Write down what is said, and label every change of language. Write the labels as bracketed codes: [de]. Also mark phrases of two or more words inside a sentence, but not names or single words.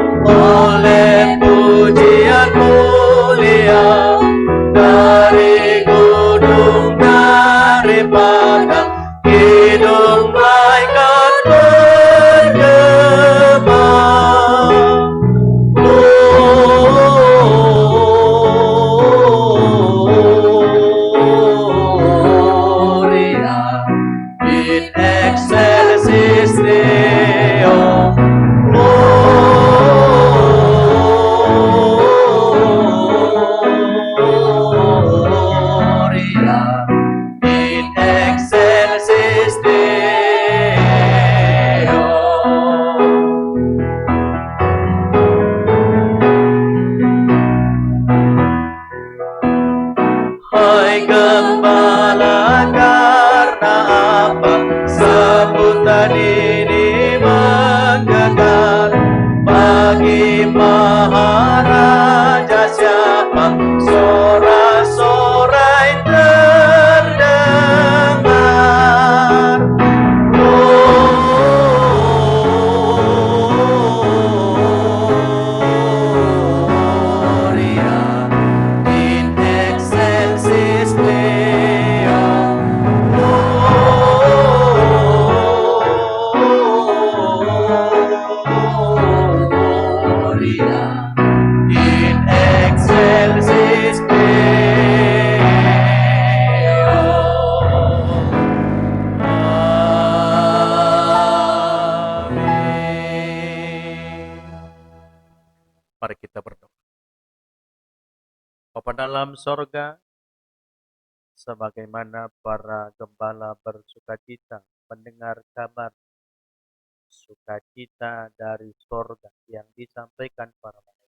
[id] oleh pujian mulia dari gunung, dari padang, hidung malaikat bergema. [la] Gloria in excelsis Deo. Gloria in excelsis Deo. [id] Hai Gembala, karena apa sambutan ini menggegah? Bagi Maharaja siapa sorak-sorai terdengar? [la] Gloria in excelsis Deo. Gloria in excelsis Deo. [id] Amin. Mari kita berdoa. Bapa dalam sorga, sebagaimana para gembala bersukacita mendengar kabar sukacita dari sorga yang disampaikan para malaikat.